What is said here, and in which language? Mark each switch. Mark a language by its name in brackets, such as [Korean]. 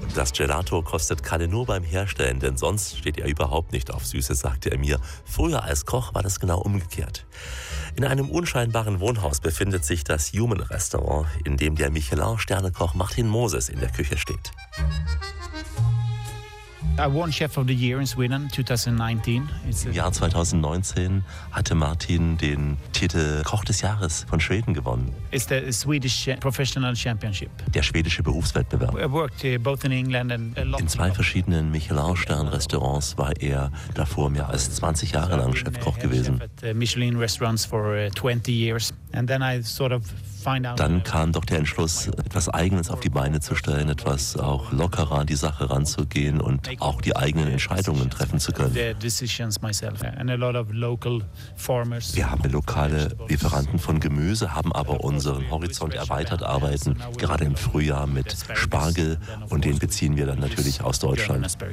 [German] Das Gelato kostet Kalle nur beim Herstellen, denn sonst steht er überhaupt nicht auf Süßes, sagte er mir. Früher als Koch war das genau umgekehrt. In einem unscheinbaren Wohnhaus befindet sich das Human Restaurant, in dem der Michelin-Sternekoch Martin Moses in der Küche steht. [English] I won Chef of the Year in Sweden 2019. [German] Im Jahr 2019 hatte Martin den Titel Koch des Jahres von Schweden gewonnen. [English] It's the Swedish Professional Championship. [German] Der schwedische Berufswettbewerb. [English] I worked both in England and a lot. [German] In zwei verschiedenen Michelin-Stern-Restaurants war er davor mehr als 20 Jahre lang Chefkoch gewesen. [English] Michelin restaurants for 20 years and then I sort of. [German] Dann kam doch der Entschluss, etwas Eigenes auf die Beine zu stellen, etwas auch lockerer an die Sache ranzugehen und auch die eigenen Entscheidungen treffen zu können. Wir haben lokale Lieferanten von Gemüse, haben aber unseren Horizont erweitert, arbeiten gerade im Frühjahr mit Spargel und den beziehen wir dann natürlich aus Deutschland.